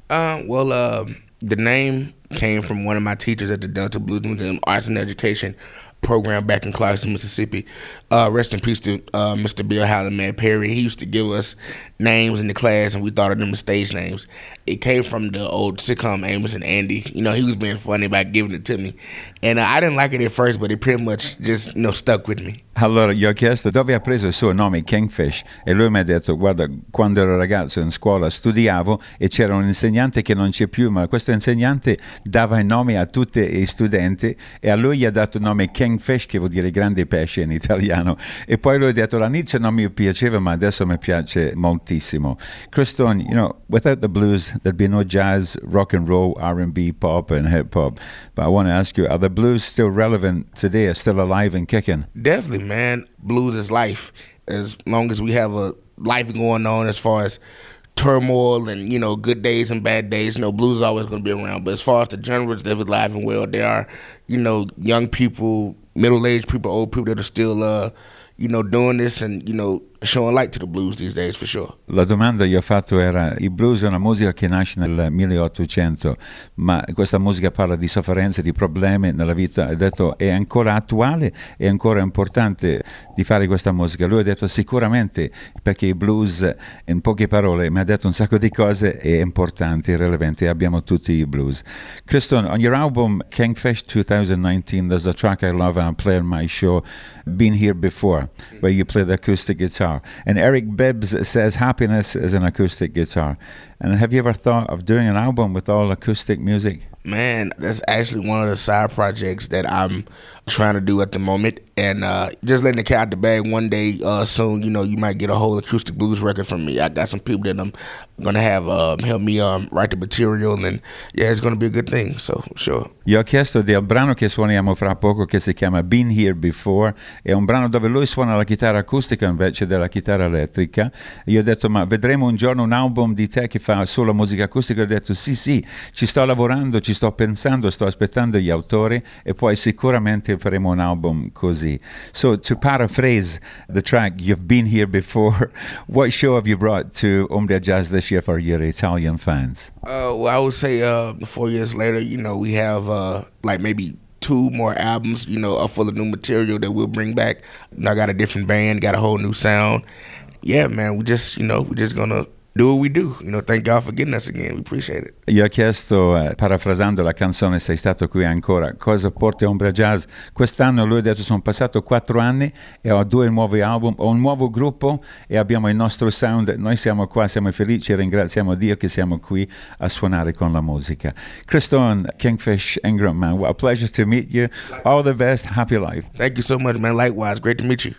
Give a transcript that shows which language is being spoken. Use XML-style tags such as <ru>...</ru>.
<en>The name came from one of my teachers at the Delta Blues Museum Arts and Education program back in Clarkson, Mississippi. Rest in peace to Mr. Bill Hallaman Perry. He used to give us names in the class and we thought of them as stage names. It came from the old sitcom Amos and Andy. You know, he was being funny by giving it to me. And I didn't like it at first, but it pretty much just, you know, stuck with me.</en> <it>Allora, gli ho chiesto dove ha preso il suo nome Kingfish e lui mi ha detto, guarda, quando ero ragazzo in scuola studiavo e c'era un insegnante che non c'è più, ma questo insegnante dava i nomi a tutti i studenti e a lui gli ha dato il nome Kingfish, che vuol dire grande pesce in italiano. E poi lui ha detto, all'inizio non mi piaceva, ma adesso mi piace moltissimo.</it> <en>Criston, you know, without the blues, there'd be no jazz, rock and roll, R&B, pop and hip hop. But I want to ask you, are the blues still relevant today, are still alive and kicking? Definitely. Man, blues is life. As long as we have a life going on, as far as turmoil and, you know, good days and bad days, you know, blues is always going to be around. But as far as the genres that are alive and well, there are, you know, young people, middle-aged people, old people that are still you know, doing this and, you know, showing light to the blues these days, for sure.</en> <it>La domanda io ho fatto era, il blues è una musica che nasce nel 1800, ma questa musica parla di sofferenze, di problemi nella vita. Ha detto, è ancora attuale, è ancora importante di fare questa musica. Lui ha detto, sicuramente, perché il blues, in poche parole, mi ha detto un sacco di cose, è importante, è rilevante, abbiamo tutti i blues.</it> <en>Criston, on your album, Kingfish 2019, there's a track I love and I play on my show, Been Here Before, where you play the acoustic guitar. And Eric Bibbs says happiness is an acoustic guitar. And have you ever thought of doing an album with all acoustic music? Man, that's actually one of the side projects that I'm trying to do at the moment. And just letting the cat out the bag, one day soon, you know, you might get a whole acoustic blues record from me. I got some people that I'm going to have help me write the material. And yeah, it's going to be a good thing. So, sure.</en> <it>Io ho chiesto del brano che suoniamo fra poco, che si chiama Been Here Before. È un brano dove lui suona la chitarra acustica invece della chitarra elettrica. E io ho detto, ma vedremo un giorno un album di te che fa solo musica acustica. Ho detto sì sì, ci sto lavorando, ci sto pensando, sto aspettando gli autori e poi sicuramente faremo un album così.</it> <en>So to paraphrase the track You've Been Here Before, what show have you brought to Umbria Jazz this year for your Italian fans? Well, I would say 4 years later, you know, we have like maybe 2 more albums, you know, full of new material that we'll bring back. Now I got a different band, got a whole new sound. Yeah man, we just, you know, we're just gonna do what we do, you know. Thank God for getting us again. We appreciate it.</en> <it>Io ho chiesto, parafrasando la canzone Sei stato qui ancora, cosa porta Ombre Jazz quest'anno. Lui ha detto, sono passato 4 anni e ho 2 nuovi album, ho un nuovo gruppo e abbiamo il nostro sound. Noi siamo qua, siamo felici e ringraziamo Dio che siamo qui a suonare con la musica.</it> <en>Criston Kingfish Ingram, man, what a pleasure to meet you. All the best, happy life. Thank you so much, man. Likewise, great to meet you.</en>